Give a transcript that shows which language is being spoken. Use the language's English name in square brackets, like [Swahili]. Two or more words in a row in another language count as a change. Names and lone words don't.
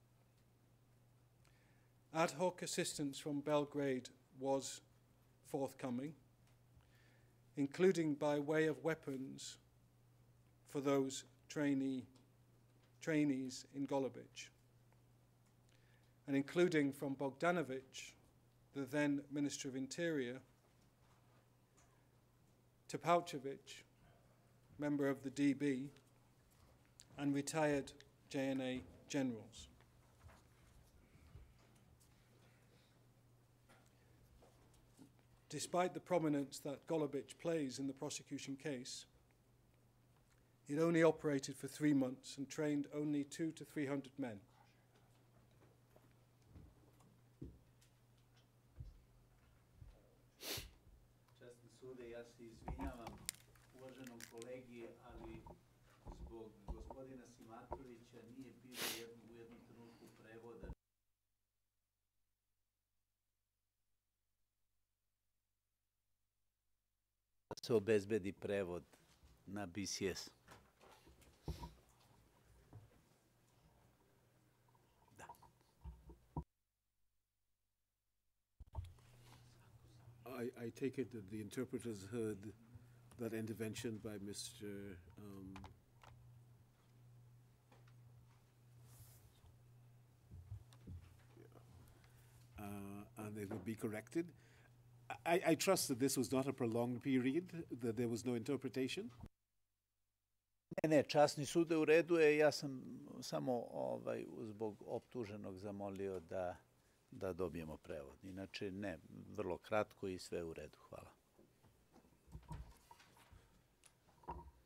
[English] Ad hoc assistance from Belgrade was forthcoming, including by way of weapons for those trainees in Golubic, and including from Bogdanović, the then Minister of Interior, Topalčević, member of the DB, and retired JNA generals. Despite the prominence that Golubic plays in the prosecution case, it only operated for 3 months and trained only 200 to 300 men. [Serbian] Časni sude, ja se izvinjavam uvaženom kolegi, ali zbog gospodina Simatovića nije bilo u jednom trenutku prevoda. Se obezbedi prevod na BCS. Da. [English] I take it that the interpreters heard that intervention by Mr. And they will be corrected. I trust that this was not a prolonged period, that there was no interpretation. [Serbian] Ne, časni sude u redu je, ja sam samo zbog optuženog zamolio da dobijemo prevod. Inače ne, vrlo kratko i sve u redu. Hvala.